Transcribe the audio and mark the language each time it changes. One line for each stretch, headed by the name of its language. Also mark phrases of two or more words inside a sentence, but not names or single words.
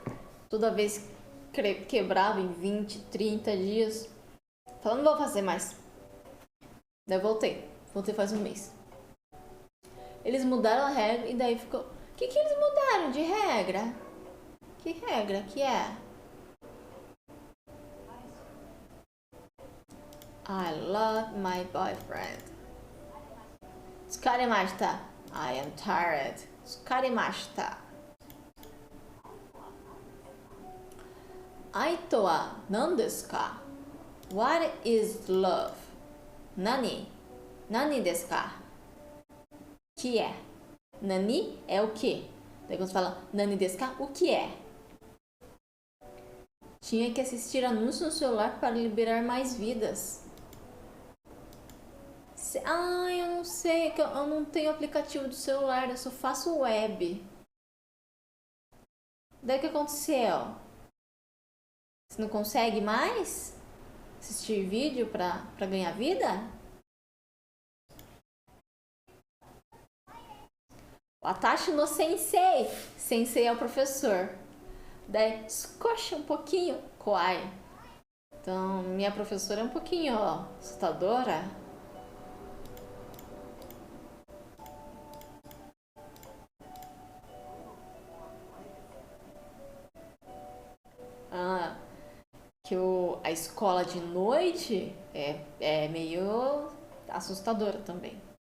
Portuguese: Toda vez quebrava em 20, 30 dias. Falando, não vou fazer mais. Daí eu voltei. Voltei faz um mês. Eles mudaram a regra e daí ficou... O que eles mudaram de regra? Que regra que é?
English: I love my boyfriend. Tsukaremashita. I am tired. Tsukarimashita.
Japanese: 愛とは何ですか?
English: What is love?
Japanese: Nani? 何ですか?
Portuguese: Que é? Nani é o que? Daí quando você fala
Japanese: 何ですか,
Portuguese: o que é? Tinha que assistir anúncios no celular para liberar mais vidas. Eu não sei, que eu não tenho aplicativo do celular, eu só faço web. Daí o que aconteceu? Você não consegue mais assistir vídeo para ganhar vida?
Japanese: 私の先生.
Portuguese: Sensei é o professor. Daí, escoxa um pouquinho, kawaii. Então, minha professora é um pouquinho assustadora. Que a escola de noite é meio assustadora também.